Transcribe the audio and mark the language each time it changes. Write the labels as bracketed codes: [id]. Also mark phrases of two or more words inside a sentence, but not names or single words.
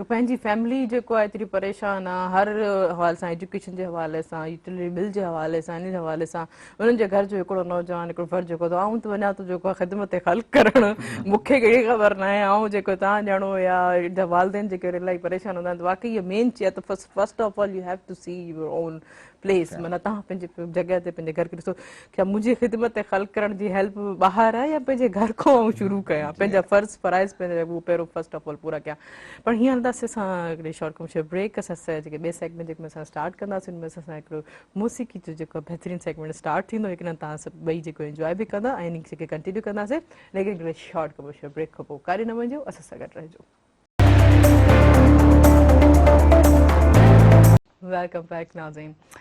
[sd] पंहिंजी फैमिली जेको आहे एतिरी परेशान आहे हर हवाले सां, एजुकेशन जे हवाले सां, यूटिलिटी बिल जे हवाले सां, इन जे हवाले सां. उन्हनि जे घर जो हिकिड़ो नौजवान हिकिड़ो फर्ज़ु जेको अथव, आऊं त वञा थो जेको आहे ख़िदमत ख़ल्क़ करणु, मूंखे कहिड़ी ख़बर न आहे, ऐं जेको तव्हां ॼाणो या वालदेन जेके इलाही परेशान हूंदा आहिनि, त वाक़ई इहा मेन चीज़ आहे. [en] त First of all you have to see your own place. [sd] माना तव्हां पंहिंजे जॻह ते पंहिंजे घर खे ॾिसो, क्या मुंहिंजी ख़िदमत ख़ल्क़ करण जी हेल्प ॿाहिरि आहे या पंहिंजे घर खां आऊं शुरू कयां, पंहिंजा फ़र्ज़ फ़राइज़ पंहिंजा उहो पहिरियों [en] first of all [sd] पूरा कयां. पर हीअं हलंदासीं असां हिकिड़ी [en] short commercial break. [sd] असां जेके ॿिए सेगमेंट जेके असां स्टार्ट कंदासीं, उनमें असां हिकिड़ो मौसीक़ी जो जेको बहितरीनु सेगमेंट स्टार्ट थींदो, लेकिन तव्हां सभु ॿई जेको इंजॉय बि कंदा ऐं इन खे कंटिन्यू कंदासीं. लेकिन हिकिड़े [en] short commercial break [sd] खां पोइ काॾे न वञिजो, असां सां गॾु रहिजो. [en] Welcome back नाज़रीन.